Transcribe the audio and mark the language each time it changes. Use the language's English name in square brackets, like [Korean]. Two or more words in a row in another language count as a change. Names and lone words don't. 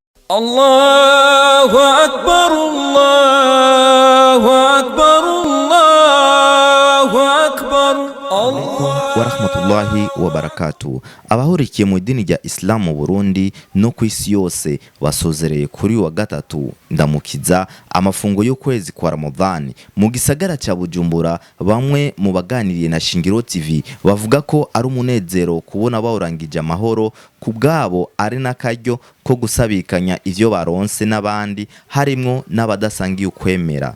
[Arabic] الله أكبر، الله أكبر، الله أكبر. ورحمة الله وبركاته. [Rundi] Abahurikiye mu idini rya Islam mu Burundi no ku isi yose basozereye kuri wa gatatu ndamukiza amafungo yo kwezi kwa Ramadhani mu gisagara ca Bujumbura. Bamwe mu baganiriye na Shingiro TV bavuga ko ari umunezero kubona bawurangije amahoro, kubgabo ari nakaryo ko gusabikanya ivyo baronse n'abandi harimwo n'abadasangiye ukwemera.